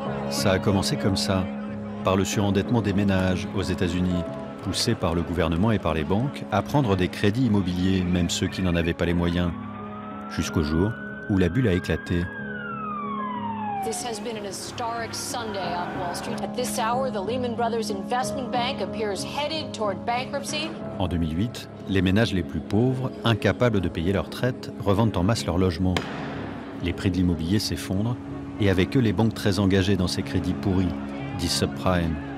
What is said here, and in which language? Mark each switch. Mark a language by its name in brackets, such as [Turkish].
[French] Ça a commencé comme ça, par le surendettement des ménages aux États-Unis, poussés par le gouvernement et par les banques à prendre des crédits immobiliers, même ceux qui n'en avaient pas les moyens, jusqu'au jour où la bulle a éclaté. [English] This has been an historic Sunday on Wall Street. At this hour, the Lehman Brothers Investment Bank appears headed toward bankruptcy. [French] En 2008, les ménages les plus pauvres, incapables de payer leur traite, revendent en masse leur logement. Les prix de l'immobilier s'effondrent, et avec eux les banques très engagées dans ces crédits pourris, dits subprime.